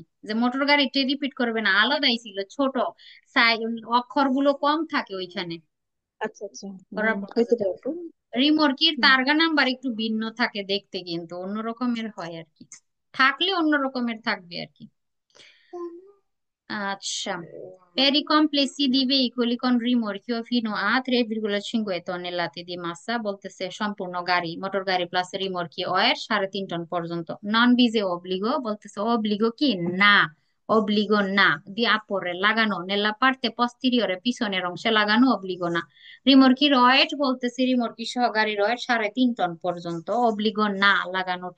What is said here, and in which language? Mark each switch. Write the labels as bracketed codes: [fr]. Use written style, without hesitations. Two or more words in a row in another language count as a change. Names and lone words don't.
[bn] যে মোটর গাড়িতে রিপিট করবে না, আলাদাই ছিল, ছোট অক্ষরগুলো কম থাকে ওইখানে। আচ্ছা আচ্ছা, ওরা হইতে পারে তো। রিমোর্কির হুম। তারগা নাম্বার একটু ভিন্ন থাকে দেখতে, কিন্তু অন্য রকমের হয় আর কি, থাকলে অন্য রকমের থাকবে আর কি। আচ্ছা, [it] per i complessi di veicoli con rimorchio fino a 3,5 tonnellate di massa, [bn] বলতেছে সম্পূর্ণ গাড়ি, মোটর গাড়ি প্লাস রিমোর্কি ওয়েট 3.5 টন পর্যন্ত। [it] non è obbligo, [bn] বলতেছে অব্লিগো কি না, অব্লিগো না। দি আপরে লাগানো, [it] nella parte posteriore [bn] পিছনের অংশে লাগানো, অব্লিগো না। রিমোর্কির ওয়েট বলতেছে রিমোর্কি সহ গাড়ির ওয়েট 3.5 টন পর্যন্ত, অব্লিগো না লাগানোটা।